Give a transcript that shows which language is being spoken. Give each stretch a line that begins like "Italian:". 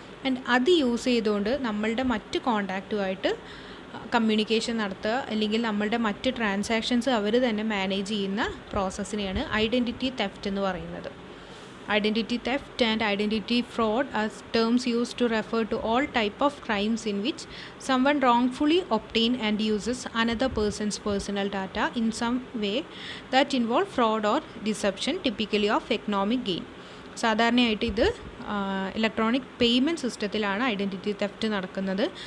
Malayalam: And അത് use ചെയ്തുകൊണ്ട് നമ്മളുടെ മറ്റ് കോണ്ടാക്റ്റുമായിട്ട് കമ്മ്യൂണിക്കേഷൻ നടത്തുക, അല്ലെങ്കിൽ നമ്മളുടെ മറ്റ് ട്രാൻസാക്ഷൻസ് അവർ തന്നെ മാനേജ് ചെയ്യുന്ന പ്രോസസ്സിനെയാണ് ഐഡൻറ്റിറ്റി തെഫ്റ്റ് എന്ന് പറയുന്നത്.
English: Identity theft and identity fraud are terms used to refer to all type of crimes in which someone wrongfully obtains and uses another person's personal data in some way that involve fraud or deception, typically of economic gain.
Malayalam: സാധാരണയായിട്ട് ഇത് electronic payment സിസ്റ്റത്തിലാണ് identity theft നടക്കുന്നത്.